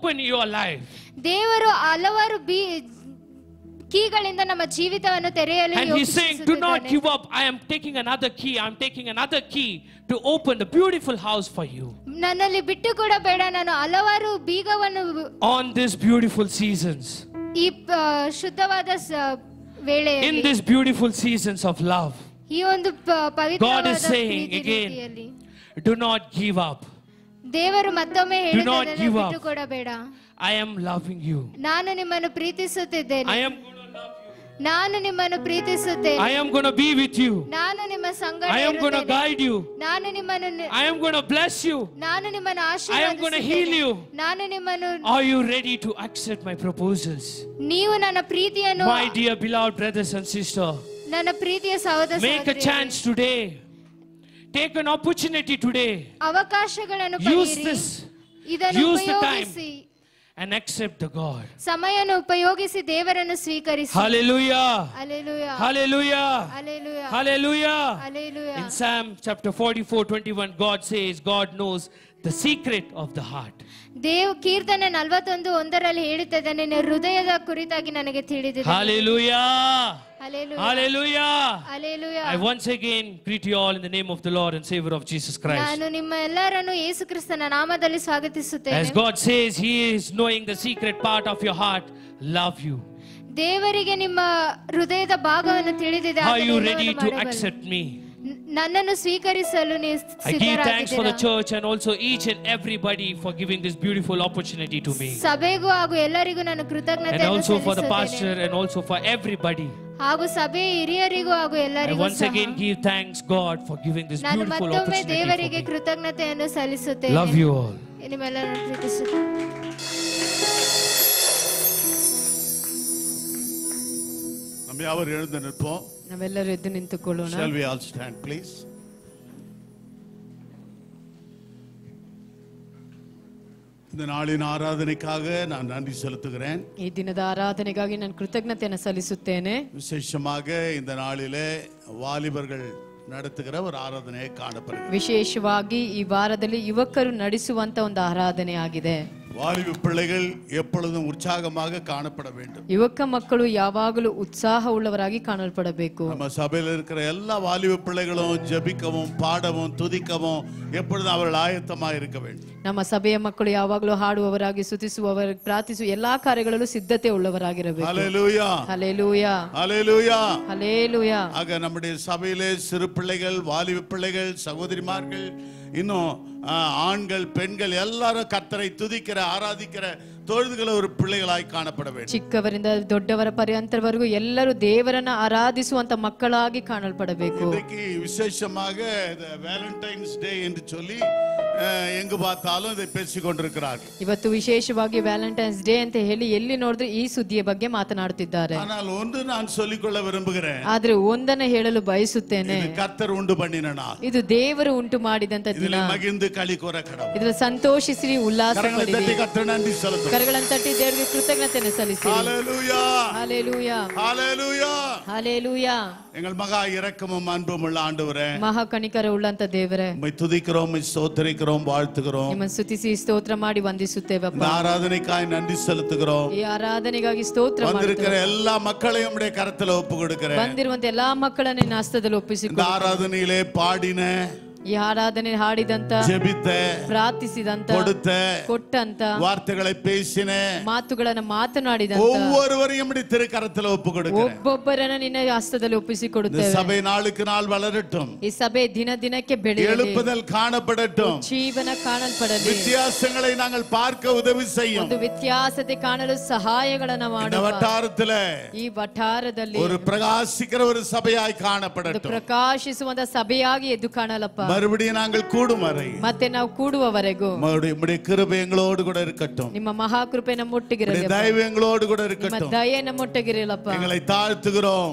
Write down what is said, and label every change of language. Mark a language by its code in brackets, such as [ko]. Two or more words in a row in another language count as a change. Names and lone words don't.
[kn] ಮಾಡಿದ್ದಾನೆ. [en] key to open your life. [kn] ದೇವರು ಹಲವಾರು ಕೀಗಳಿಂದ ನಮ್ಮ ಜೀವಿತವನ್ನು ತೆರೆಯಲು [en] And he's saying, do not give up. I am taking another key. I'm taking another key to open the beautiful house for you. [kn] ನನ್ನಲ್ಲಿ ಬಿಟ್ಟು ಕೂಡ ಬೇಡ, ನಾನು ಹಲವಾರು ಬೀಗವನ್ನು [en] On these beautiful seasons. [kn] ಈ ಶುದ್ಧವಾದ ವೇಳೆಯಲ್ಲಿ, [en] In these beautiful seasons of love. [kn] ಈ ಒಂದು [en] God is saying again, do not give up. [kn] ದೇವರು ಮತ್ತೊಮ್ಮೆ [en] not give up. [kn] ಬಿಟ್ಟು ಕೂಡ ಬೇಡ. [en] I am loving you. [kn] ನಾನು ನಿಮ್ಮನ್ನು ಪ್ರೀತಿಸುತ್ತಿದ್ದೇನೆ. [en] I am going to love you. [kn] ನಾನು ನಿಮ್ಮನ್ನು ಪ್ರೀತಿಸುತ್ತೇನೆ. [en] I am going to be with you. [kn] ನಾನು ನಿಮ್ಮ ಸಂಗಡ [en] I am going to guide you. [kn] ನಾನು ನಿಮ್ಮನ್ನು [en] I am going to bless you. [kn] ನಾನು ನಿಮ್ಮನ್ನು [en] I am going to heal you. [kn] ನಾನು ನಿಮ್ಮನ್ನು. [en] Are you ready to accept my proposals? [kn] ನೀವು ನನ್ನ ಪ್ರೀತಿಯನ್ನು, [en] My dear beloved brothers and sisters, [kn] ನನ್ನ ಪ್ರೀತಿಯ ಸಹೋದರ [en] make a chance today. Take an opportunity today. [kn] ಅವಕಾಶಗಳನ್ನು [en] Use [kn] ಪಡೆಯಿರಿ. [en] this. [kn] ಇದನ್ನು [en] Use the time [kn] ಉಪಯೋಗಿಸಿ [en] and accept the God. [kn] ಸಮಯವನ್ನು ಉಪಯೋಗಿಸಿ ದೇವರನ್ನು ಸ್ವೀಕರಿಸಿ. [en] Hallelujah. Hallelujah. Hallelujah. Hallelujah. Hallelujah. Hallelujah. In Psalm chapter 44:21, God says, God knows the secret of the heart. [kn] ಕೀರ್ತನೆ 41:1 ಹೇಳುತ್ತದೆ, ನಿನ್ನ ಹೃದಯದ ಕುರಿತಾಗಿ ನನಗೆ ತಿಳಿದಿದೆ. [en] Hallelujah. Hallelujah. Hallelujah. Hallelujah. I once again greet you all in the name of the Lord and Savior of Jesus Christ. [kn] ನಾನು ನಿಮ್ಮ ಎಲ್ಲರನ್ನು ಯೇಸು ಕ್ರಿಸ್ತನ ನಾಮದಲ್ಲಿ ಸ್ವಾಗತಿಸುತ್ತೇನೆ. [en] As God says, He is knowing the secret part of your heart. Love you. [kn] ದೇವರಿಗೆ ನಿಮ್ಮ ಹೃದಯದ ಭಾಗವನ್ನು ತಿಳಿದಿದೆ. [en] Are you ready to accept me? [kn] ನನ್ನನ್ನು ಸ್ವೀಕರಿಸಲು ನೀವು [en] I give thanks for the [kn] ಸಿದ್ಧರಾಗಿದ್ದೀರಾ? [en] church and also each and everybody for giving this beautiful opportunity to me. [kn] ಸಭೆಗೂ ಹಾಗೂ ಎಲ್ಲರಿಗೂ ನಾನು [en] And [kn] ಕೃತಜ್ಞತೆಯನ್ನು [en] also for the [kn] ಸಲ್ಲಿಸುತ್ತೇನೆ. [en] pastor and also for everybody. [kn] ಹಾಗೂ ಸಭೆಯ ಹಿರಿಯರಿಗೂ ಹಾಗೂ [en] I [kn] ಎಲ್ಲರಿಗೂ [en] once again give thanks God for giving this [kn] ನಾನು [en] beautiful [kn] ಮತ್ತೊಮ್ಮೆ [en] opportunity [kn] ದೇವರಿಗೆ [en] for me. [kn] ಕೃತಜ್ಞತೆಯನ್ನು ಸಲ್ಲಿಸುತ್ತೇನೆ. [en] Love you all. [kn] ನಿಮ್ಮೆಲ್ಲರನ್ನು ಪ್ರೀತಿಸುತ್ತೇನೆ. [ta] நம்ம யாவரும் எழுந்து நிற்போம். [kn] ನಾವೆಲ್ಲರೂ ಎದ್ದು ನಿಂತುಕೊಳ್ಳೋಣ. [en] Shall we all stand please? [ta] இந்த நாளின் ஆராதனைக்காக நான் நன்றி செலுத்துகிறேன். [kn] ಈ ದಿನದ ಆರಾಧನೆಗಾಗಿ ನಾನು ಕೃತಜ್ಞತೆಯನ್ನು ಸಲ್ಲಿಸುತ್ತೇನೆ. [ta] விசேஷமாக இந்த நாளிலே வாலிபர்கள் நடத்துகிற ஒரு ஆராதனையை காணப்படுகிறது. [kn] ವಿಶೇಷವಾಗಿ ಈ ವಾರದಲ್ಲಿ ಯುವಕರು ನಡೆಸುವಂತ ಒಂದು ಆರಾಧನೆ ಆಗಿದೆ. [ta] வாலிப பிள்ளைகள் எப்பொழுதும் உற்சாகமாக காணப்பட வேண்டும். [kn] ಯುವಕ ಮಕ್ಕಳು ಯಾವಾಗಲೂ ಉತ್ಸಾಹವುಳ್ಳವರಾಗಿ ಕಾಣಲ್ಪಡಬೇಕು. [ta] நம்ம சபையில் இருக்கிற எல்லா வாலிப பிள்ளைகளும் ஜெபிக்கவும் பாடவும் துதிக்கவும் எப்பொழுதும் அவர்கள் ஆயத்தமாக இருக்க வேண்டும். [kn] ನಮ್ಮ ಸಭೆಯ ಮಕ್ಕಳು ಯಾವಾಗಲೂ ಹಾಡುವವರಾಗಿ ಸ್ತುತಿಸುವವರ ಪ್ರಾರ್ಥಿಸುವ ಎಲ್ಲಾ ಕಾರ್ಯಗಳಲ್ಲೂ ಸಿದ್ಧತೆ ಉಳ್ಳವರಾಗಿರಬೇಕು. [ta] ஹல்லேலூயா. [kn] ಹಲ್ಲೆಲೂಯಾ. [ta] ஹல்லேலூயா. [kn] ಹಲ್ಲೆಲೂಯಾ. [ta] ஆக நம்முடைய சபையிலே சிறு பிள்ளைகள் வாலிப பிள்ளைகள் சகோதரிமார்கள் இன்னும் ஆண்கள் பெண்கள் எல்லாரும் கர்த்தரை துதிக்கிற ஆராதிக்கிற தொழுதுಗಳ ஒரு பிள்ளைகளாய் காணப்பட வேண்டும். [kn] ಚಿಕ್ಕವರಿಂದ ದೊಡ್ಡವರ ಪರ್ಯಂತರವರೆಗೂ ಎಲ್ಲರೂ ದೇವರನ್ನ ಆರಾಧಿಸುವಂತ ಮಕ್ಕಳಾಗಿ ಕಾಣಲ್ಪಡಬೇಕು. [ta] இன்னைக்கு விசேஷமாக வேலண்டைன்ஸ் டே என்று சொல்லி எங்கு பார்த்தாலும் இதை பேசிக் கொண்டிருக்கிறார்கள். [kn] ಇವತ್ತು ವಿಶೇಷವಾಗಿ ವ್ಯಾಲೆಂಟೈನ್ಸ್ ಡೇ ಅಂತ ಹೇಳಿ ಎಲ್ಲಿ ನೋಡಿದ್ರು ಈ ಸುದ್ದಿಯ ಬಗ್ಗೆ ಮಾತನಾಡುತ್ತಿದ್ದಾರೆ. [ta] ஆனால் ஒன்று நான் சொல்லிக்கொள்ள விரும்புகிறேன். [kn] ಆದ್ರೆ ಒಂದನ್ನ ಹೇಳಲು ಬಯಸುತ್ತೇನೆ. [ta] இது கர்த்தர் உண்டு பண்ணின நாள். [kn] ಇದು ದೇವರು ಉಂಟು ಮಾಡಿದಂತ ದಿನ. [ta] இதிலே மகிழ்ந்து களி கூற கடவுள். [kn] ಇದರ ಸಂತೋಷಿಸಿ ಉಲ್ಲಾಸ [ta] கரங்களை தட்டி கர்த்தர் நன்றி செலுத்துவோம். [kn] ಕರಗಳನ್ನು ತಟ್ಟಿ ದೇವರಿಗೆ ಕೃತಜ್ಞತೆಯನ್ನು ಸಲ್ಲಿಸಿ. [ta] ஹல்லேலூயா. [kn] ಹಲ್ಲೆಲೂಯಾ. [ta] ஹல்லேலூயா. [kn] ಹಲ್ಲೆಲೂಯಾ. [ta] எங்கள் மகா இரக்கமும் அன்பும் உள்ள ஆண்டவரே, [kn] ಮಹಾ ಕನಿಕರ ಉಳ್ಳಂತ ದೇವರೇ, [ta] உம்மை துதிக்கிறோம், உம்மை ஸ்தோத்திரிக்கிறோம், வாழ்த்துகிறோம். [kn] ನಿಮ್ಮನ್ನು ಸ್ತುತಿಸಿ ಸ್ತೋತ್ರ ಮಾಡಿ ವಂದಿಸುತ್ತೇವಪ್ಪ. [ta] இந்த ஆராதனைக்காய் நன்றி செலுத்துகிறோம். [kn] ಈ ಆರಾಧನೆಗಾಗಿ ಸ್ತೋತ್ರ [ta] வந்திருக்கிற [kn] ಮಾಡುತ್ತೇವೆ. [ta] எல்லா மக்களையும் உம்முடைய கரத்துல ஒப்பு கொடுக்கிறேன். [kn] ಬಂದಿರುವಂತ ಎಲ್ಲಾ ಮಕ್ಕಳನ್ನ ನಿನ್ನ ಹಸ್ತದಲ್ಲಿ [ta] இந்த [kn] ಒಪ್ಪಿಸಿಕೊಂಡು [ta] ஆராதனையிலே பாடின, [kn] ಈ ಆರಾಧನೆ ಹಾಡಿದಂತ, [ta] ஜெபித்த, [kn] ಪ್ರಾರ್ಥಿಸಿದಂತ, [ta] கொடுத்த, [kn] ಕೊಟ್ಟಂತ, [ta] வார்த்தைகளை பேசின [kn] ಮಾತುಗಳನ್ನ ಮಾತನಾಡಿದಂತ [ta] ஒவ்வொருவரையும் உம்முடைய திருக்கரத்துல ஒப்பு கொடுக்கிறேன். [kn] ಒಬ್ಬೊಬ್ಬರನ್ನ ನಿನ್ನ ಹಸ್ತದಲ್ಲಿ [ta] இந்த [kn] ಒಪ್ಪಿಸಿಕೊಡುತ್ತೇವೆ. [ta] சபை நாளுக்கு நாள் வளரட்டும், [kn] ಈ ಸಭೆ ದಿನ ದಿನಕ್ಕೆ ಬೆಳೆಯಲಿ, [ta] எழுப்புதல் காணப்படட்டும், [kn] ಜೀವನ ಕಾಣಲ್ಪಡಲಿ, [ta] வித்தியாசங்களை நாங்கள் பார்க்க உதவி செய்யும். [kn] ಒಂದು ವ್ಯತ್ಯಾಸತೆ ಕಾಣಲು ಸಹಾಯಗಳನ್ನ [ta] இந்த [kn] ಮಾಡುವ [ta] வட்டாரத்துல [kn] ಈ ವಠಾರದಲ್ಲಿ [ta] ஒரு பிரகாசிக்கிற ஒரு சபையாய் [kn] ಒಂದು [ta] காணப்படட்டும். [kn] ಪ್ರಕಾಶಿಸುವಂತ ಸಭೆಯಾಗಿ ಎದ್ದು ಕಾಣಲಪ್ಪ. [ta] மறுபடியும் நாங்கள் கூடும் வரை [kn] ಮತ್ತೆ ನಾವು ಕೂಡುವವರೆಗೂ [ta] உம்முடைய கிருபை எங்களோடு கூட இருக்கட்டும். [kn] ನಿಮ್ಮ ಮಹಾಕೃಪೆ ನಮ್ಮೊಟ್ಟಿಗಿರಲಿ, [ta] உம்முடைய தயவு எங்களோடு கூட [kn] ನಿಮ್ಮ [ta] இருக்கட்டும். [kn] ದಯೆ ನಮ್ಮೊಟ್ಟಿಗಿರಲಪ್ಪ. [ta] எங்களை தாழ்த்துகிறோம்,